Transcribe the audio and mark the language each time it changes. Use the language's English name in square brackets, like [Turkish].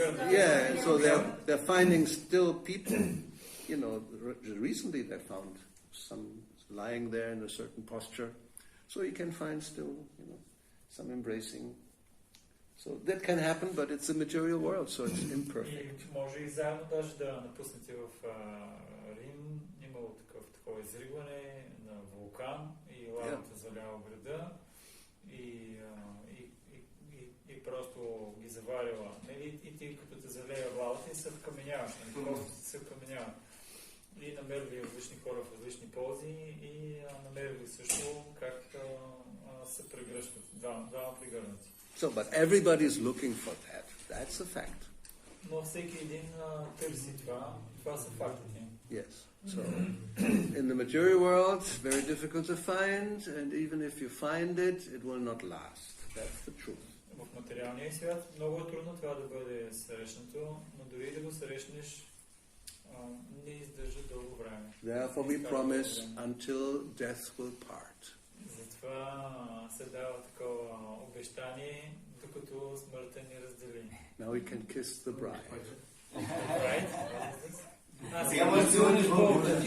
[English] Yeah, so they're finding still people. Recently they found some lying there in a certain posture, so you can find still, some embracing So that can happen, but it's the material world, so it's imperfect. [Bulgarian] И може и заедно даже да напуснете в Рим. Имало такова изригване на вулкан и лавата залява града и просто ги заварила. И ти като те залея лавата и се вкаменяваш. Просто се вкаменява. И намерили различни хора в различни пози и намерили също как се прегръщат. Двама прегърнати. [English] So, but everybody is looking for that. That's a fact. [Bulgarian] Но всеки един търси това. Това са фактите. [English] Yes. So, in the material world, it's very difficult to find, and even if you find it, it will not last. That's the truth. [Bulgarian] В материалния свят много е трудно това да бъде срещнато, но дори да го срещнеш, не издържа дълго време. [English] Therefore we promise until death will part. [Bulgarian] Затова се дава такова обещание, докато смъртта ни раздели. [English] Now we can kiss the bride. Right? [Bulgarian] Сега може да си лъниш Бог.